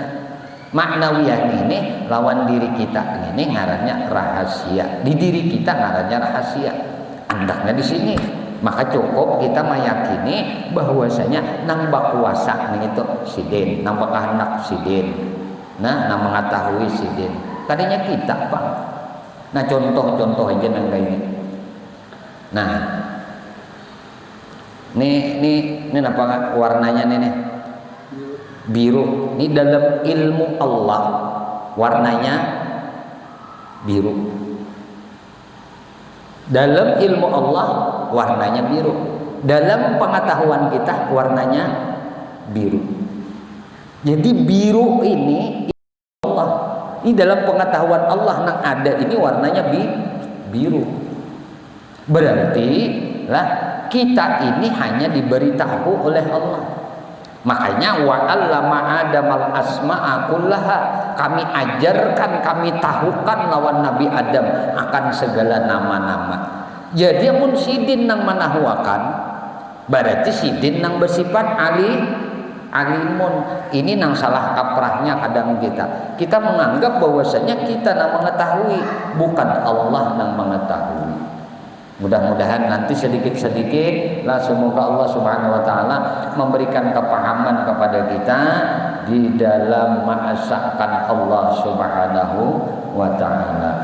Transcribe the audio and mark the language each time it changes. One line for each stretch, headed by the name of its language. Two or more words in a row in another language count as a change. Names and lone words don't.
Indonesian: Maknawiyah ini lawan diri kita ini ngarannya rahasia. Di diri kita ngarannya rahasia.
Banjar: Andaknya di sini.
Indonesian: Maka cukup kita meyakini bahwasanya nambah kuasa nih itu sidin, nambah kehendak sidin. Nah mengetahui sidin. Tadinya kita Pak. Nah contoh aja yang kayak ini. Nah, ini apa warnanya nih? Biru. Ini dalam ilmu Allah warnanya biru. Dalam ilmu Allah warnanya biru. Dalam pengetahuan kita warnanya biru. Jadi biru ini Allah. Ini dalam pengetahuan Allah yang ada ini warnanya biru. Berarti lah kita ini hanya diberitahu oleh Allah.
Arabic: Makanya wa 'allama Adamal asma'a kullaha.
Indonesian: Kami ajarkan, kami tahukan lawan Nabi Adam akan segala nama-nama.
Banjar: Jadi amun sidin nang manahuakan berarti sidin nang bersifat alimun.
Indonesian: Ini nang salah kaprahnya kadang kita menganggap bahwasanya kita nang mengetahui, bukan Allah nang mengetahui. Mudah-mudahan nanti sedikit-sedikit lah semoga
Arabic: Allah Subhanahu wa taala
Indonesian: memberikan kepahaman kepada kita di dalam ma'asakan
Arabic: Allah Subhanahu wa taala.